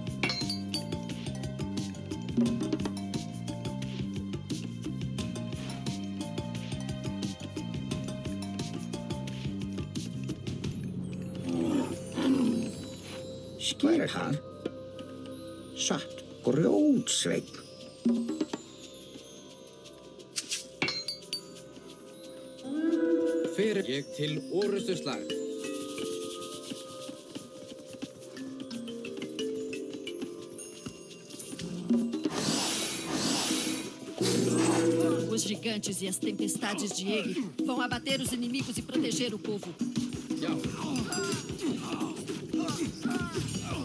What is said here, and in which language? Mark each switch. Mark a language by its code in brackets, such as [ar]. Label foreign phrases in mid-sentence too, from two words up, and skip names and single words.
[is] Skipan. Satt. Grjótsveinn. Hver er ég til orustu slag? [pt] Os gigantes e as tempestades de Eg vão abater os inimigos e proteger o povo. [is] Já.